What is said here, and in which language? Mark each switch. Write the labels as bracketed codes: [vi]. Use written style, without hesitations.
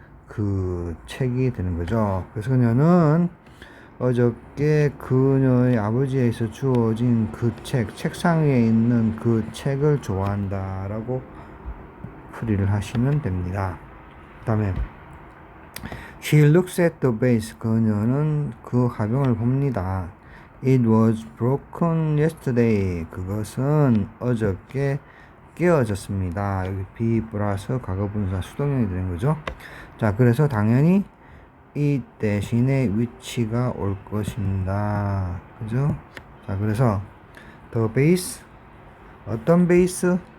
[ko] 그 책이 되는 거죠. 그래서 그녀는 어저께 그녀의 아버지에서 주어진 그 책상 위에 있는 그 책을 좋아한다 라고 풀이를 하시면 됩니다. 그 다음에 [en] She looks at the vase. [ko] 그녀는 그 화병을 봅니다. [en] It was broken yesterday. [ko] 그것은 어저께 깨어졌습니다. 여기 be 플러스 과거분사 수동형이 되는 거죠. 자, 그래서 당연히 이 대신에 which가 올 것입니다. 그죠? 자, 그래서 [en] the base, [ko] 어떤 베이스?